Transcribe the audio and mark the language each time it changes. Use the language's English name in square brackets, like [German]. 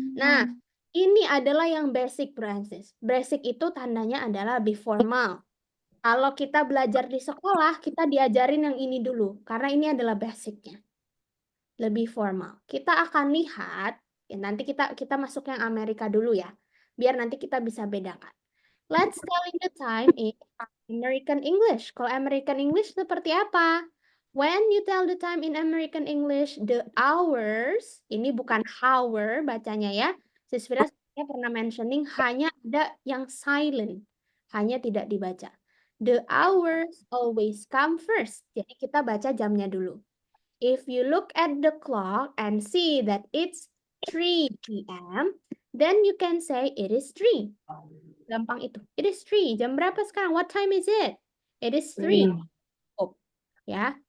[Indonesian] Nah, ini adalah yang basic, Francis. Basic itu tandanya adalah lebih formal. Kalau kita belajar di sekolah, kita diajarin yang ini dulu, karena ini adalah basicnya. Lebih formal. Kita akan lihat, ya nanti kita masuk yang Amerika dulu ya, biar nanti kita bisa bedakan. [English] Let's telling the time in American English. [Indonesian] Kalau American English seperti apa? [English] When you tell the time in American English, the hours, [Indonesian] ini bukan hour bacanya ya. Siswira pernah mentioning hanya ada yang silent, hanya tidak dibaca. [English] The hours always come first. [Indonesian] Jadi kita baca jamnya dulu. [English] If you look at the clock and see that it's 3 p.m., then you can say it is 3. [Indonesian] Gampang itu. [English] It is 3. [Indonesian] Jam berapa sekarang? [English] What time is it? It is 3. Oh, ya.